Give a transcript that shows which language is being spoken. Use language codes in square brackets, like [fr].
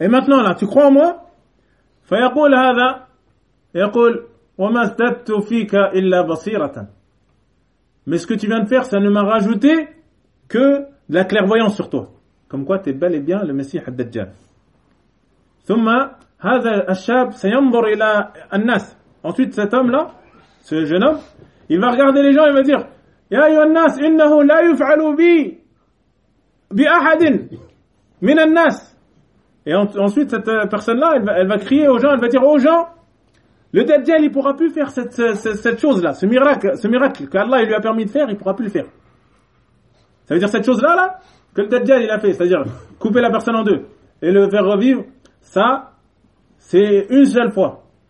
[fr] Et maintenant là, tu crois en moi ?« [ar] Fayaqul hadha, yaqul, wa ma zadtu fika illa basiratan. [fr] » Mais ce que tu viens de faire, ça ne m'a rajouté que de la clairvoyance sur toi. Comme quoi, tu es bel et bien le Messie Ad-Dajjal. [ar] ثم هذا الشاب سينظر الى الناس [fr] ensuite cet homme là ce jeune homme il va regarder les gens et va dire [ar] يا أيها الناس إنه لا يفعل بي بأحد من الناس. [fr] Et ensuite cette personne là elle va crier aux gens, elle va dire aux gens, le Dajjal il pourra plus faire cette chose là, ce miracle qu'Allah lui a permis de faire, il pourra plus le faire. Ça veut dire cette chose là que le Dajjal il a fait, c'est-à-dire couper la personne en deux et le faire revivre, ça c'est une seule fois.